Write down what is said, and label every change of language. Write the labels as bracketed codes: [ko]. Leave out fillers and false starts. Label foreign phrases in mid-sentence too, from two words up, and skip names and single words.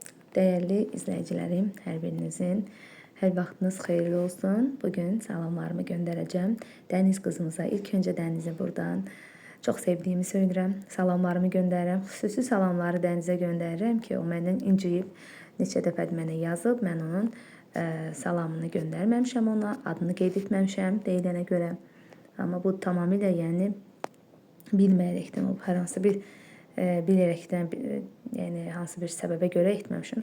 [tr] Değerli izleyicilerim, [az] her vaxtınız xeyirli olsun. [tr] Bugün salamlarımı göndereceğim. Deniz kızımıza ilk önce Deniz'e buradan çok sevdiğimi söylerim. [az] Salamlarımı göndərirəm. Xüsusi salamları Deniz'e göndərirəm ki, o məndən inciyib neçə dəfədir mənə yazıb. Mən onun salamını göndərməmişəm ona, adını qeyd etməmişəm deyilənə görə. Amma bu tamamilə yəni bilməyərəkdən olub. Hər hansı bir bilərekdən, yəni hansı bir səbəbə görə etməmişəm.